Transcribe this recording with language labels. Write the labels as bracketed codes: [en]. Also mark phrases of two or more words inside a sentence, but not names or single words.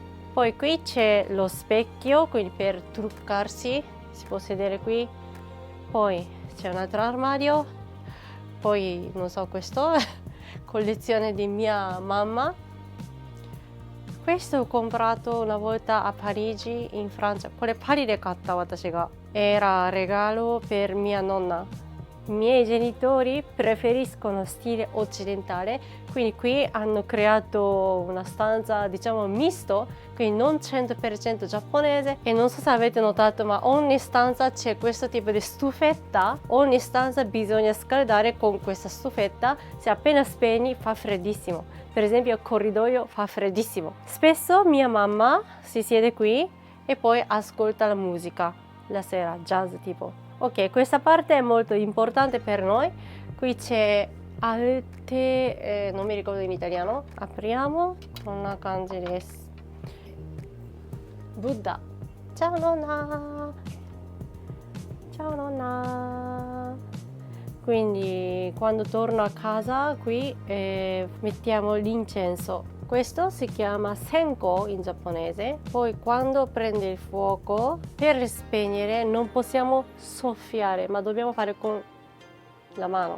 [it] Poi qui c'è lo specchio, quindi per truccarsi si può sedere qui. Poi c'è un altro armadio, poi non so questo, collezione di mia mamma. Questo ho comprato una volta a Parigi in Francia. [ja] これパリで買った私が。 [it] Era regalo per mia nonna. I miei genitori preferiscono stile occidentale, quindi qui hanno creato una stanza diciamo misto, quindi non 100% giapponese. E non so se avete notato, ma ogni stanza c'è questo tipo di stufetta. Ogni stanza bisogna scaldare con questa stufetta. Se appena spegni fa freddissimo. Per esempio il corridoio fa freddissimo. Spesso mia mamma si siede qui e poi ascolta la musica la sera, jazz tipo. Ok, questa parte è molto importante per noi. Qui c'è alte, non mi ricordo in italiano. Apriamo con una kanji desu. Buddha. Ciao nonna. Ciao nonna. Quindi quando torno a casa qui mettiamo l'incenso. Questo si chiama senko in giapponese. Poi quando prende il fuoco, per spegnere non possiamo soffiare, ma dobbiamo fare con la mano.